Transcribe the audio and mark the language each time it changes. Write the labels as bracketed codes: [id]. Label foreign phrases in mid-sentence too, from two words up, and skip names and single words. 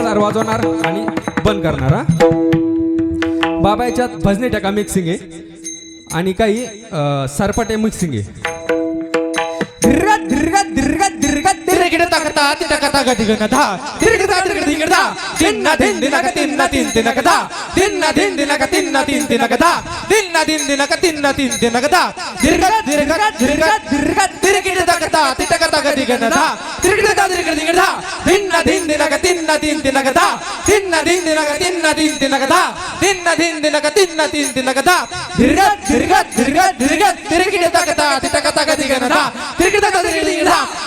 [mr] वाजवणार आणि बंद करणार हा. बाबा याच्यात भजने टाका मिक्सिंग आहे आणि काही सरपटे मिक्सिंग आहे. तिरगिड तकता तिटकता गदिगन धा तिरगिडता तिरगिड धा तिन्ना दिन दिनक तिन्ना तीन तिनक धा तिन्ना दिन दिनक तिन्ना तीन तिनक धा तिन्ना दिन दिनक तिन्ना तीन तिनक धा तिरगत तिरगत तिरगत तिरगत तिरगिड तकता तिटकता गदिगन धा तिरगिडता तिरगिड धा तिन्ना दिन दिनक तिन्ना तीन तिनक धा तिन्ना दिन दिनक तिन्ना तीन तिनक धा तिन्ना दिन दिनक तिन्ना तीन तिनक धा तिरगत तिरगत तिरगत तिरगत तिरगिड तकता तिटकता गदिगन धा तिरगिडता तिरगिड धा